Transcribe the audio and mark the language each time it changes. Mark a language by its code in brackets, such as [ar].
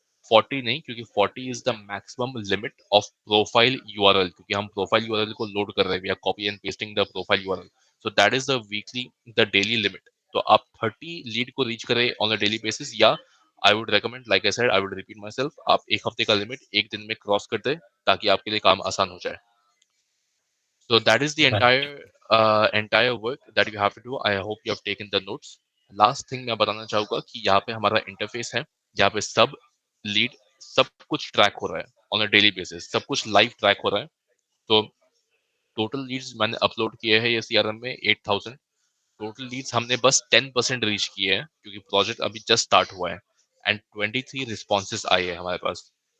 [en] 40 नहीं, क्योंकि 40 is the maximum limit of profile URL, [hi] क्योंकि हम प्रोफाइल यूआरएल को लोड कर रहे हैं, [en] We are copy and pasting the profile URL, so that is the weekly, the daily limit. [hi] तो आप 30 लीड को रीच करें ऑन अ डेली बेसिस, या [en] I would recommend, like I said, I would repeat myself, [hi] आप एक हफ्ते का limit एक दिन में क्रॉस कर दे ताकि आपके लिए काम आसान हो जाए। [en] So that is the Right. entire work that you have to do. I hope you have taken the notes. Last thing [hi] मैं बताना चाहूँगा कि यहाँ पे हमारा इंटरफेस है, यहाँ पे सब लीड, सब कुछ ट्रैक हो रहा है [en] on a daily basis, [hi] सब कुछ लाइव ट्रैक हो रहा है। तो टोटल लीड्स मैंने अपलोड किए हैं ये सीआरएम में 8000। टोटल लीड्स हमने बस 10% रीच किए हैं क्योंकि प्रोजेक्ट अभी जस्ट स्टार्ट हुआ है, एंड 23 रिस्पॉन्सेज आए हैं हमारे पास।